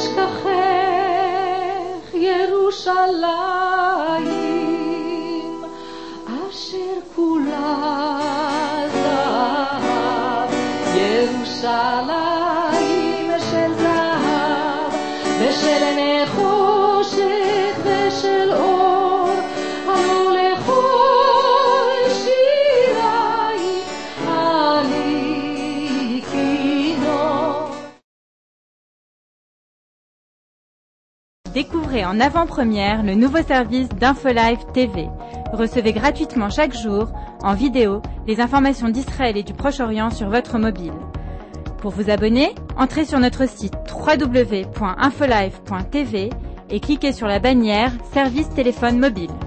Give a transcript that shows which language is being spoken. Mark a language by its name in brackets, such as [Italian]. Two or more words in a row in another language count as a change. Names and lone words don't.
[Hebrew] אשכחך ירושלים אשר כולה זהב, ירושלים של זהב ושל נחושת ושל אור, הלא לכל שירייך אני כינור. [French] Découvrez en avant-première le nouveau service d'InfoLive TV. Recevez gratuitement chaque jour, en vidéo, les informations d'Israël et du Proche-Orient sur votre mobile. Pour vous abonner, entrez sur notre site www.infolive.tv et cliquez sur la bannière Service téléphone mobile.